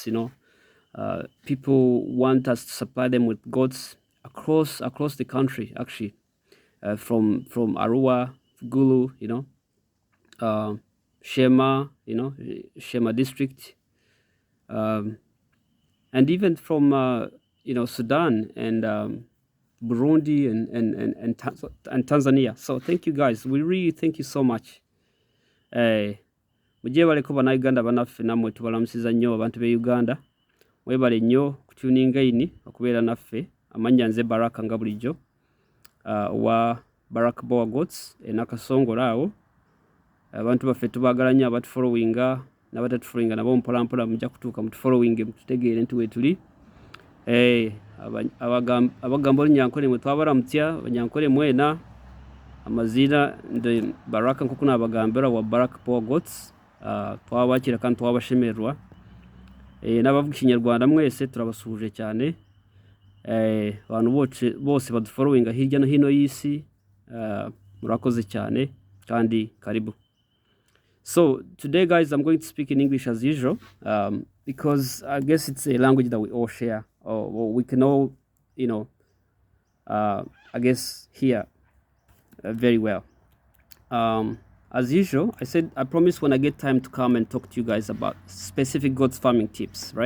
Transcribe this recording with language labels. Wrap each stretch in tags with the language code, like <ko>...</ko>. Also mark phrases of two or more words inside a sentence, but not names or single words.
<en>People want us to supply them with goats across the country, actually, from Arua, Gulu, uh, Shema, Shema district, um, and even from Sudan and Burundi and Tanzania. So thank you guys. We really thank you so much.</en> <lg>Mujye baleko bannayuganda banaffe nammwe tubalamusiza nnyo abantu b'e Uganda. Mwebale nnyo kutuninga ini okubeera naffe. Amannya nze Baraka nga bulijjo wa Baraka Boa Goats Nakasongola awo. Abantu baffe tubaagala nnyo abatufollowinga n'abatatufollowinga nabo mpolampola mujja kutuuka mutufollowinge mututegeere nti weetuli.</lg> <nyn>Abagamba olunyankole mwe twabaramutya abanyankole mwena amazina nde Baraka nk'uko naabagambira wa Baraka Boa Goats. Twabakira kandi twabashemererwa.</nyn> <rw>N'abavuga Ikinyarwanda mwese turabasuhuje cyane. Abantu bose badufollowinga hirya no hino y'isi, murakoze cyane kandi karibu.</rw> <en>So today, guys, I'm going to speak in English as usual, because I guess it's a language that we all share, or we can all, I guess, hear very well. As usual, I promise when I get time to come and talk to you guys about specific goats farming tips, right?</en>